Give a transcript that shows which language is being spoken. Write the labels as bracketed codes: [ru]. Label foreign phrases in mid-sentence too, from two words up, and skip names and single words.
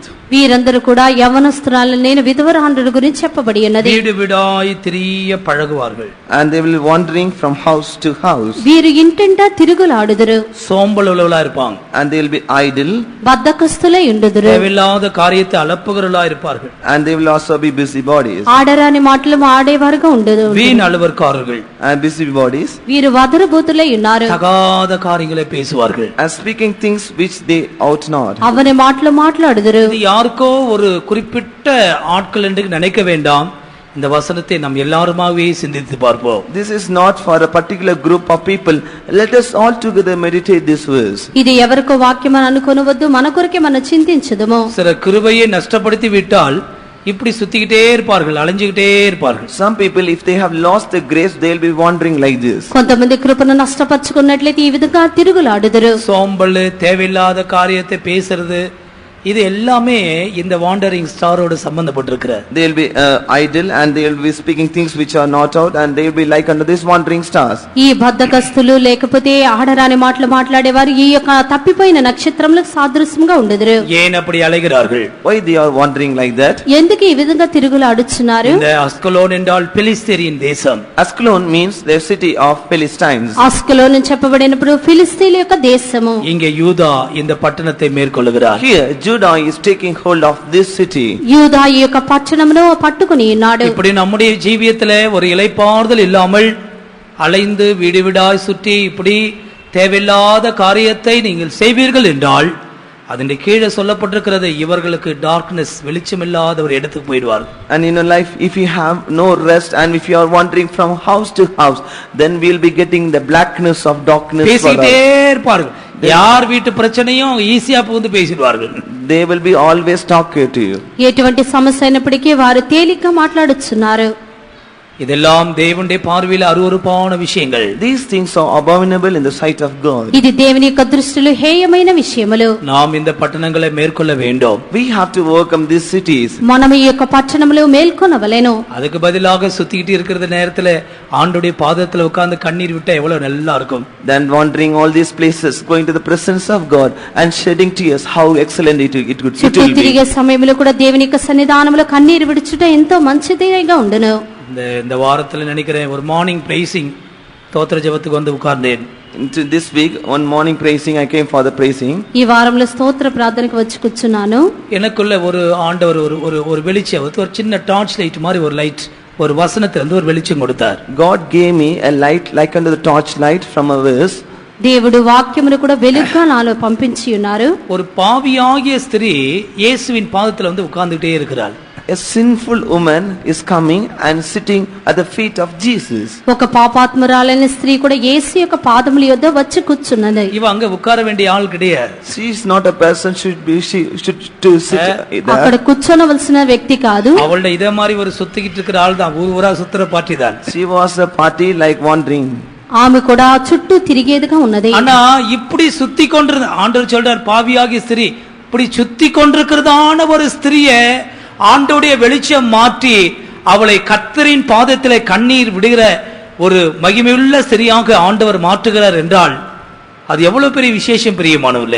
[te] వీరందరూ కూడా యవనస్తురాలైన విధవరాండ్రుల గురించి చెప్పబడి ఉన్నది. [ta] வீடு வீடாய் திரிய பழகுவார்கள். [en] And they will be wandering from house to house. [te] వీరు ఇంటింటా తిరుగులాడుదురు. [ta] சோம்பலுள்ளவர்களா இருப்பாங்க. [en] And they will be idle. [te] బద్ధకస్తులై ఉండుదురు. [ta] தேவையில்லாத காரியத்தை அலப்புகிறவர்களா இருப்பார்கள். [en] And they will also be busybodies. [te] ఆడరాని మాటలు ఆడేవారుగా ఉండదు. [ta] வீண் அலுவற்காரர்கள். [en] And busybodies. [te] వీరు వదరుబోతులై ఉన్నారు. [ta] தகாத காரியங்களை பேசுவார்கள். [en] And speaking things which they ought not. [te] అవని మాటలు మాట్లాడుదురు. [ta] இது யாருக்கோ ஒரு குறிப்பிட்ட ஆட்கள் என்று நினைக்க வேண்டாம். இந்த வசனத்தை நாம் எல்லாருமாவே சிந்தித்து பார்ப்போம். [en] This is not for a particular group of people. Let us all together meditate this verse. [te] ఇది ఎవరికో వాక్యం అని అనుకొనవద్దు, మన కొరకే మనం చింతించుదుము. [ta] சில கிருபையை நஷ்டப்படுத்தி விட்டால் இப்படி சுத்திக்கிட்டே இருப்பார்கள், அலைஞ்சுக்கிட்டே இருப்பார்கள். [en] Some people, if they have lost the grace, they will be wandering like this. [te] కొంతమంది కృపను నష్టపరుచుకున్నట్లయితే ఈ విధంగా తిరుగులాడుదురు. [ta] சோம்பல், தேவையில்லாத காரியத்தை பேசுறது, இது எல்லாமே இந்த [en] wandering star [ta] சம்பந்தப்பட்டிருக்கிறது. [en] They will be idle and they will be speaking things which are not out, and they will be like under these wandering stars. [te] ఈ బద్ధకస్తులు లేకపోతే ఆడరాని మాటలు మాట్లాడేవారు ఈ యొక్క తప్పిపోయిన నక్షత్రములకు సాదృశ్యంగా ఉండెదరు. [ta] ஏன் அப்படி அலைகிறார்கள்? [en] Why they are wandering like that? [te] ఎందుకు ఈ విధంగా తిరుగులాడుచున్నారు? [ta] இந்த அஸ்கலோன் என்றால் பெலிஸ்தீரின் தேசம். [en] Ascalon means the city of Philistines. [te] అస్కలోన్ అని చెప్పబడినప్పుడు ఫిలిస్తీన్ల యొక్క దేశము. [ta] இங்கே யூதா இந்த பட்டணத்தை மேற்கொள்ளுகிறார். [en] Here Judah is taking hold of this city. [te] యూదా ఈ యొక్క పట్టణమును పట్టుకొని ఉన్నాడు. [ta] இப்படி நம்முடைய ஜீவியத்திலே ஒரு இளைப்பாறுதல் இல்லாமல் அலைந்து வீடு வீடாய் சுற்றி இப்படி தேவையில்லாத காரியத்தை நீங்கள் செய்வீர்கள் என்றால் அதன் கீழே சொல்லப்பட்டிருக்கிறது, இவர்களுக்கு டார்க்னஸ், வெளிச்சமில்லாத ஒரு இடத்துக்கு போயிடுவார். [en] And in your life, if you have no rest and if you are wandering from house to house, then we will be getting the blackness of darkness. [ta] பேசிட்டே இருப்பார்கள். யார் வீட்டு பிரச்சனையும் ஈஸியா புகுந்து பேசிடுவார்கள். [en] They will be always talking to you. [te] ఎటువంటి సమస్య అయినప్పటికీ వారు తేలిగ్గా మాట్లాడుచున్నారు. [ta] இதெல்லாம் தேவனுடைய பார்வையில் அருவருப்பான விஷயங்கள். [en] These things are abominable in the sight of God. [te] ఇది దేవుని యొక్క దృష్టిలో హేయమైన విషయములు. [ta] நாம் இந்த பட்டணங்களை மேற்கொள்ள வேண்டும். [en] We have to overcome these cities. [te] మనం ఈ యొక్క పట్టణములు మేల్కొనవలెను. [ta] அதுக்கு பதிலாக சுத்திக்கிட்டு இருக்கிற நேரத்துல ஆண்டவருடைய பாதத்துல உட்கார்ந்து கண்ணீர் விட்டா எவ்வளவு நல்லா இருக்கும். [en] Then wandering all these places, going to the presence of God and shedding tears, how excellent it will [te] చుట్టూ [en] be. [te] తిరిగే సమయంలో కూడా దేవుని యొక్క సన్నిధానములో కన్నీరు విడుచుట ఎంతో మంచిదిగా ఉండును. [ta] இந்த வாரத்துல நினைக்கிறேன் ஒரு [en] morning praising [ta] ஸ்தோத்திர ஜெபத்துக்கு வந்து உட்கார்ந்தேன். [en] Into this week, one morning praising, I came for the praising. [te] ఈ వారంలో స్తోత్ర ప్రార్థనకు వచ్చి కూర్చున్నాను. [ta] எனக்குள்ள ஒரு ஆண்டவர் ஒரு வெளிச்சம், ஒரு சின்ன [en] torch light [ta] மாதிரி ஒரு லைட், ஒரு வசனத்துல இருந்து ஒரு வெளிச்சம் கொடுத்தார். [en] God gave me a light like under the torch light from a verse. [te] దేవుడు వాక్యమును కూడా వెలుగుగా నాలో పంపించి ఉన్నారు. [ta] ஒரு பாவியாகிய ஸ்திரீ இயேசுவின் பாதத்துல வந்து உட்கார்ந்துட்டே இருக்கிறாள். [en] A sinful woman is coming and sitting at the feet of Jesus. [te] ఒక పాపాత్మురాలైన స్త్రీ కూడా యేసు యొక్క పాదముల యొద్ద వచ్చి కూర్చున్నది. [ta] இவ அங்க உட்கார வேண்டிய ஆள் கிடையாது. [en] She is not a person she should to sit [te] అక్కడ [en] there. [te] కూర్చోనవలసిన వ్యక్తి కాదు. [ta] அவளோட இதே மாதிரி ஒரு சுத்திக்கிட்டு இருக்கிற ஆள் தான், ஊரா சுத்துற பாட்டி தான். [en] She was a party like wandering. [te] ఆమె కూడా చుట్టూ తిరిగేదిగా ఉన్నది. [ta] ஆனா இப்படி சுத்தி கொண்டிருந்த ஆண்டவர் சொல்றார், பாவியாகிய ஸ்திரீ, இப்படி சுத்தி கொண்டிருக்கிறதான ஒரு ஸ்திரியை ஆண்டவருடைய வெளிச்சம் மாற்றி அவளை கர்த்தரின் பாதத்திலே கண்ணீர் விடுகிற ஒரு மகிமையுள்ள ஸ்திரியாக ஆண்டவர் மாற்றுகிறார் என்றால் அது எவ்வளவு பெரிய விசேஷம் பிரியமானவர்களே.